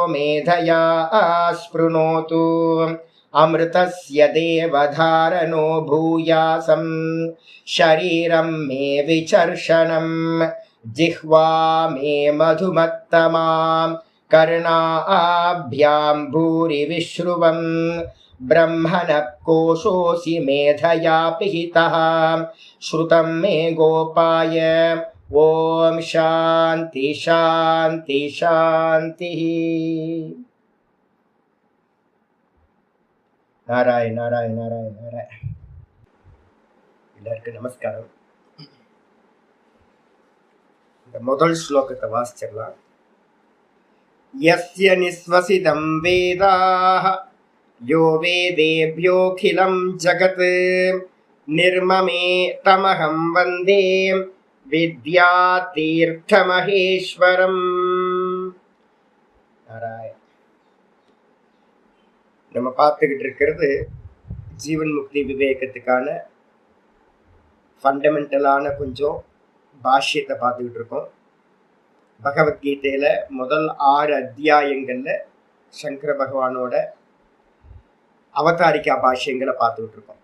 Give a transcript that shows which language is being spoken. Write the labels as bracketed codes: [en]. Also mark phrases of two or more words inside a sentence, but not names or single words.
[sa] मेधया स्पृणोतु अमृतस्य देवधारणो भूयासं शरीरं मे विचर्षणं जिह्वा मे मधुमत्तमा कर्णाभ्यां भूरि विश्रुवं ब्रह्मणः कोशोऽसि मेधया पिहितः श्रुतं मे गोपाय। ॐ शान्ति शान्ति शान्तिः। नारायण नारायण नारायण नारायण। [ta] எல்லாருக்கும் நமஸ்காரம். இந்த முதல் ஸ்லோகத்தை வாசிச்சிடலாம். [sa] यस्य निःश्वसितं वेदाः यो वेदेभ्योऽखिलं जगत् निर्ममे तमहं वन्दे विद्यातीर्थमहेश्वरम्। नारायण. [ta] நம்ம பார்த்துக்கிட்டு இருக்கிறது ஜீவன் முக்தி விவேகத்துக்கான ஃபண்டமெண்டலான கொஞ்சம் பாஷ்யத்தை பார்த்துக்கிட்டு இருக்கோம். பகவத்கீதையில முதல் 6 அத்தியாயங்கள்ல சங்கர பகவானோட அவதாரிக்கா பாஷ்யங்களை பார்த்துக்கிட்டு இருக்கோம்.